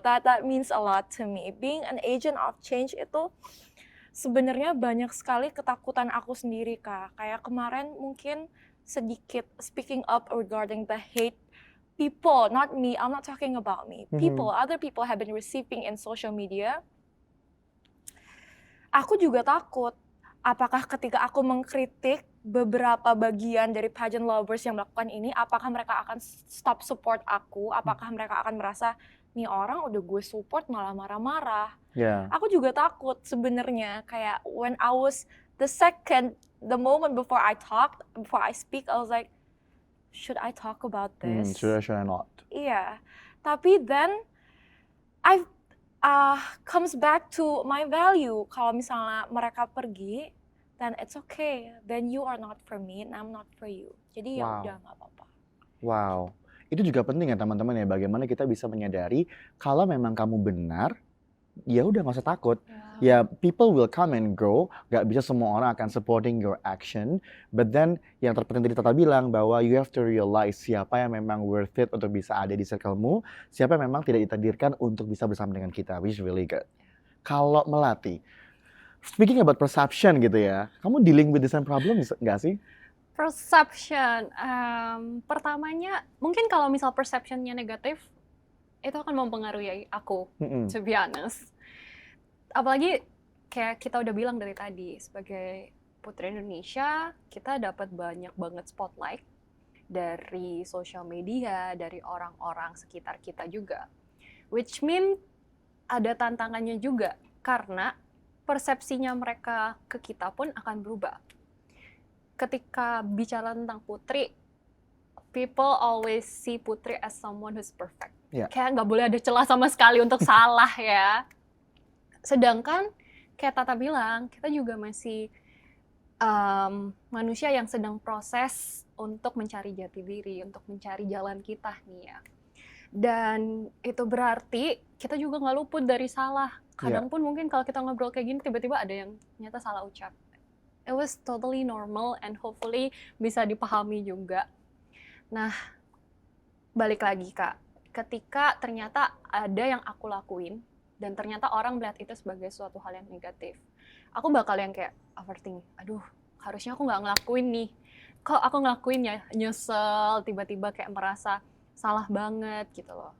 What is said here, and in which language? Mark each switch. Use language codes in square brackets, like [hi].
[en] That means a lot to me. Being an agent of change itu sebenarnya banyak sekali ketakutan aku sendiri Kak. Kayak kemarin mungkin sedikit speaking up regarding the hate people, not me, I'm not talking about me. People, other people have been receiving in social media. [id] Aku juga takut, apakah ketika aku mengkritik beberapa bagian dari pageant lovers yang melakukan ini, apakah mereka akan stop support aku, apakah mereka akan merasa, nih orang udah gue support malah marah-marah. Yeah. [en] Aku juga takut sebenarnya, kayak when I was, the moment before I speak, I was like, should I talk about this? Should I not? Iya, tapi then I comes back to my value. [id] Kalau misalnya mereka pergi, then it's okay. [en] Then you are not for me and I'm not for you. [id] Jadi ya udah nggak apa-apa. Wow, itu juga penting ya teman-teman ya, bagaimana kita bisa menyadari kalau memang kamu benar, ya udah nggak usah takut. Ya, people will come and go, nggak bisa semua orang akan supporting your action, but then yang terpenting tadi Tata bilang bahwa you have to realize siapa yang memang worth it untuk bisa ada di circle-mu, siapa yang memang tidak ditakdirkan untuk bisa bersama dengan kita, which is really good. Kalau Melati, speaking about perception gitu ya, kamu dealing with the same problem nggak sih? Perception, pertamanya mungkin kalau misal perceptionnya negatif, itu akan mempengaruhi aku, to be honest. Apalagi kayak kita udah bilang dari tadi, sebagai Putri Indonesia, kita dapat banyak banget spotlight dari sosial media, dari orang-orang sekitar kita juga. Which mean ada tantangannya juga, karena persepsinya mereka ke kita pun akan berubah. [en] Ketika bicara tentang Putri, people always see Putri as someone who's perfect. Yeah. [id] Kayak nggak boleh ada celah sama sekali untuk salah ya. Sedangkan kayak Tata bilang, kita juga masih manusia yang sedang proses untuk mencari jati diri, untuk mencari jalan kita nih ya. Dan itu berarti kita juga nggak luput dari salah. Kadang pun mungkin kalau kita ngobrol kayak gini, tiba-tiba ada yang nyata salah ucap. [en] It was totally normal and hopefully bisa dipahami juga. [id] Nah, balik lagi Kak, ketika ternyata ada yang aku lakuin, dan ternyata orang melihat itu sebagai suatu hal yang negatif, aku bakal yang kayak overthinking, aduh harusnya aku nggak ngelakuin nih, kok aku ngelakuin ya, nyesel, tiba-tiba kayak merasa salah banget gitu loh.